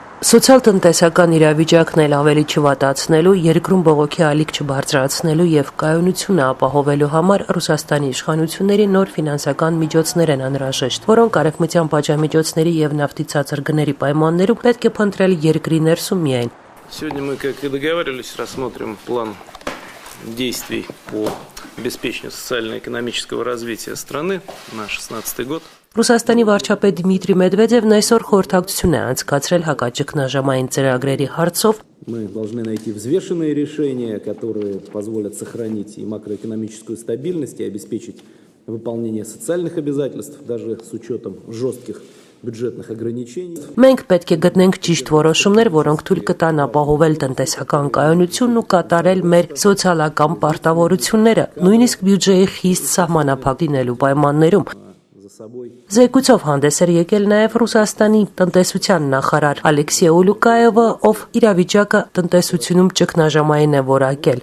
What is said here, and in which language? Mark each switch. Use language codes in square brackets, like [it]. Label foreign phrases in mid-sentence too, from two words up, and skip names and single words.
[hy] Սոցիալ-տնտեսական իրավիճակն էլ ավելի չվատացնելու, երկրում բողոքի ալիք չբարձրացնելու եւ կայունությունը ապահովելու համար Ռուսաստանի իշխանությունների նոր ֆինանսական միջոցներ են անհրաժեշտ, որոնք արևմտյան պատժամիջոցների եւ նավթի ցածր գների պայմաններում պետք է փնտրել երկրի ներսում միայն։ [ru] Сегодня мы, как и договаривались, рассмотрим план действий по обеспечению социально-экономического развития страны на 2016 год. [hy] Ռուսաստանի վարչապետ Դմիտրի Մեդվեդևն այսօր խորհրդակցություն է անցկացրել հակաճգնաժամային ծրագրերի հարցով։ [ru] Мы должны найти взвешенные решения, которые позволят сохранить и макроэкономическую стабильность, и обеспечить выполнение социальных обязательств, даже с учетом жестких բյուջետных ограничений. [hy] Մենք պետք է գտնենք ճիշտ որոշումներ, որոնք թույլ կտան ապահովել տնտեսական կայունությունն ու կատարել մեր սոցիալական պարտավորությունները, նույնիսկ բյուջեի խիստ սահմանափակ լինելու պայմաններում։ Զեկույցով հանդես էր եկել նաև Ռուսաստանի տնտեսության նախարար Ալեքսեյ Ուլուկաևը, ով իրավիճակը տնտեսությունում ճգնաժամային է որակել